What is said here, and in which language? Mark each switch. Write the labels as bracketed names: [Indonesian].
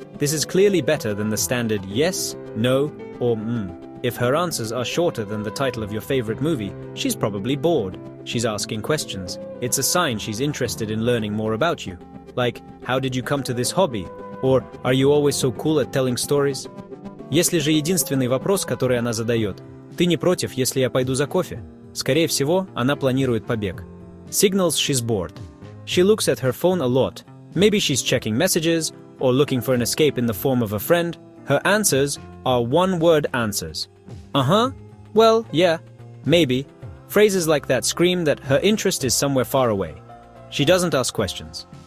[English] This is clearly better than the standard yes, no, or If her answers are shorter than the title of your favorite movie, she's probably bored. She's asking questions. It's a sign she's interested in learning more about you. Like, how did you come to this hobby? Or, are you always so cool at telling stories? [Russian] Если же единственный вопрос, который она задает, ты не против, если я пойду за кофе? Скорее всего, она планирует побег. [English] Signals she's bored. She looks at her phone a lot. Maybe she's checking messages, or looking for an escape in the form of a friend. Her answers are one-word answers. Uh-huh, well, yeah, maybe. Phrases like that scream that her interest is somewhere far away. She doesn't ask questions.